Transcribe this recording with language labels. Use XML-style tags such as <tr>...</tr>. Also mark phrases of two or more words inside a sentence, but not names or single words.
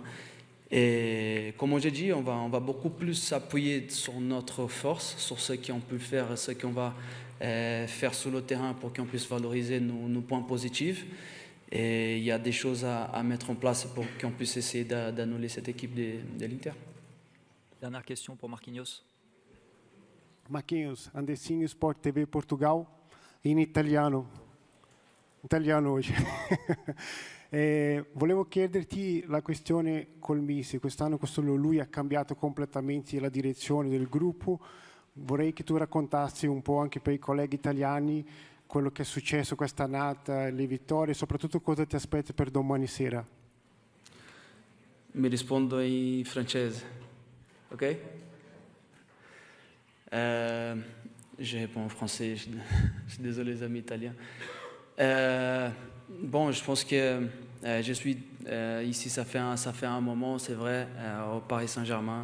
<fr>Et comme j'ai dit, on va beaucoup plus s'appuyer sur notre force, sur ce qu'on peut faire, ce qu'on va faire sur le terrain pour qu'on puisse valoriser nos points positifs. Et il y a des choses à mettre en place pour qu'on puisse essayer d'annuler cette équipe de l'Inter. Dernière question pour Marquinhos.</fr> <it>Marquinhos, Andessinho Sport TV Portugal, in italiano oggi. Volevo chiederti la questione col Misi. Quest'anno lui ha cambiato completamente la direzione del gruppo. Vorrei che tu raccontassi un po' anche per i colleghi italiani quello che è successo quest'annata, le vittorie, e soprattutto cosa ti aspetti per domani sera. Mi rispondo in francese, ok?</it> <fr>Je réponds en français, je suis désolé les amis italiens. Bon, je pense que je suis ici, ça fait un moment, c'est vrai, au Paris Saint-Germain.</fr>